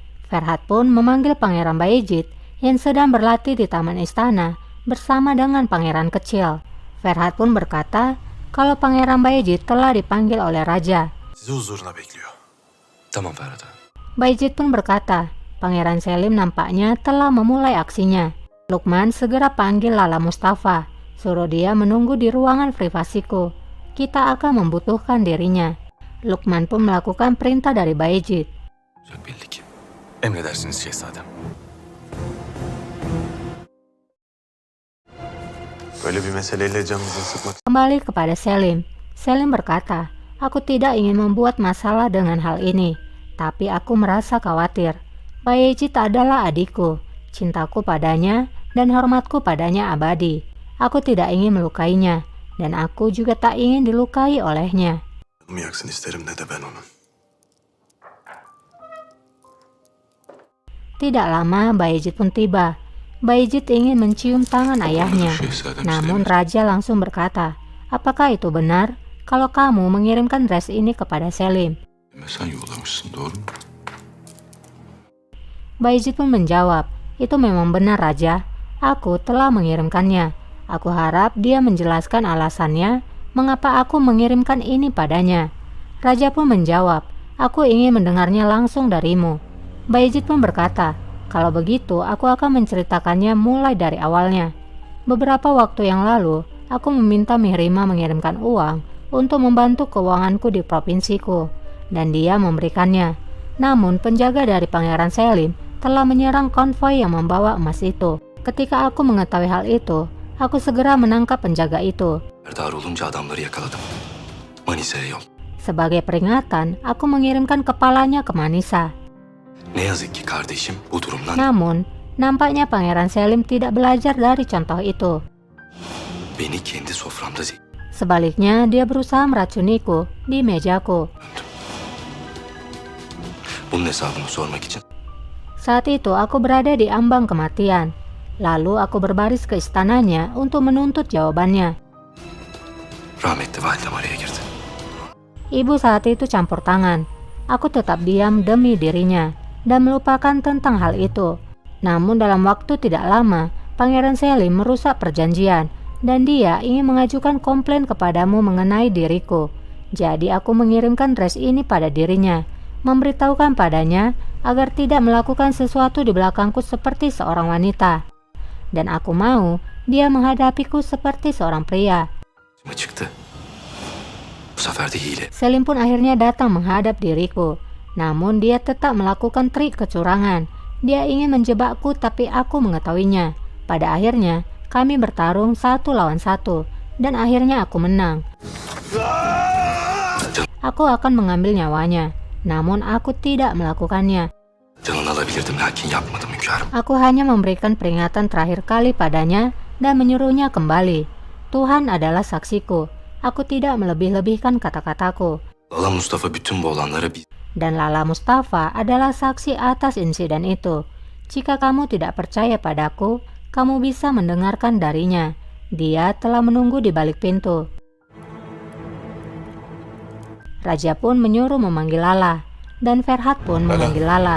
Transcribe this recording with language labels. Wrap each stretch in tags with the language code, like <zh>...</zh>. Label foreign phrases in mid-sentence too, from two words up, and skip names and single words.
<id>Ferhat pun memanggil Pangeran Bayezid yang sedang berlatih di taman istana bersama dengan pangeran kecil. Ferhat pun berkata kalau Pangeran Bayezid telah dipanggil oleh raja.</id> <tr>Sizi huzuruna bekliyor. Tamam Ferhat.</tr> <id>Bayezid pun berkata, Pangeran Selim nampaknya telah memulai aksinya. Lukman segera panggil Lala Mustafa, suruh dia menunggu di ruangan privasiku. Kita akan membutuhkan dirinya. Lukman pun melakukan perintah dari Bayezid.</id> <tr>Birlik. Emredersiniz şehzadem. Böyle bir meseleyle canınızı sıkmak.</tr> <id>Kembali kepada Selim. Selim berkata, aku tidak ingin membuat masalah dengan hal ini, tapi aku merasa khawatir. Bayezid adalah adikku, cintaku padanya dan hormatku padanya abadi. Aku tidak ingin melukainya, dan aku juga tak ingin dilukai olehnya.</id> <tr>Canımı yaksın isterim ne de ben onun.</tr> <id>Tidak lama Bayezid pun tiba. Bayezid ingin mencium tangan ayahnya, namun raja langsung berkata, apakah itu benar kalau kamu mengirimkan dress ini kepada Selim?</id> <tr>Sen yollamışsın, doğru mu?</tr> <id>Bayezid pun menjawab, itu memang benar raja, aku telah mengirimkannya. Aku harap dia menjelaskan alasannya mengapa aku mengirimkan ini padanya. Raja pun menjawab, aku ingin mendengarnya langsung darimu. Bayezid pun berkata, kalau begitu aku akan menceritakannya mulai dari awalnya. Beberapa waktu yang lalu, aku meminta Mihrima mengirimkan uang untuk membantu keuanganku di provinsiku, dan dia memberikannya. Namun penjaga dari Pangeran Selim telah menyerang konvoi yang membawa emas itu. Ketika aku mengetahui hal itu, aku segera menangkap penjaga itu.</id> <tr>Serdar olunca adamları yakaladım. Manisa'ya yol.</tr> <id>Sebagai peringatan, aku mengirimkan kepalanya ke Manisa.</id> <tr>Ne yazık ki kardeşim bu durumdan...</tr> <id>Namun, nampaknya Pangeran Selim tidak belajar dari contoh itu.</id> <tr>Beni kendi soframda</tr> <id>Sebaliknya, dia berusaha meracuniku di mejaku.</id> <tr>Bunun hesabını sormak için.</tr> <id>Saat itu aku berada di ambang kematian. Lalu aku berbaris ke istananya untuk menuntut jawabannya.</id> <tr>Rahmetli validem araya girdi.</tr> <id>Ibu saat itu campur tangan. Aku tetap diam demi dirinya dan melupakan tentang hal itu. Namun dalam waktu tidak lama, Pangeran Selim merusak perjanjian dan dia ingin mengajukan komplain kepadamu mengenai diriku. Jadi aku mengirimkan dress ini pada dirinya, memberitahukan padanya agar tidak melakukan sesuatu di belakangku seperti seorang wanita. Dan aku mau dia menghadapiku seperti seorang pria.</id> <tr>Çıktı. Bu sefer de hile.</tr> <id>Selim pun akhirnya datang menghadap diriku. Namun dia tetap melakukan trik kecurangan. Dia ingin menjebakku tapi aku mengetahuinya. Pada akhirnya kami bertarung 1 lawan 1 dan akhirnya aku menang. Aku akan mengambil nyawanya, namun aku tidak melakukannya.</id> <tr>Canını alabilirdim lakin yapmadım hünkârım.</tr> <id>Aku hanya memberikan peringatan terakhir kali padanya dan menyuruhnya kembali. Tuhan adalah saksiku. Aku tidak melebih-lebihkan kata-kataku.</id> <tr>Lala Mustafa bütün bu olanları</tr> <id>Dan Lala Mustafa adalah saksi atas insiden itu. Jika kamu tidak percaya padaku, kamu bisa mendengarkan darinya. Dia telah menunggu di balik pintu. Raja pun menyuruh memanggil Lala, dan Ferhat pun memanggil Lala.</id>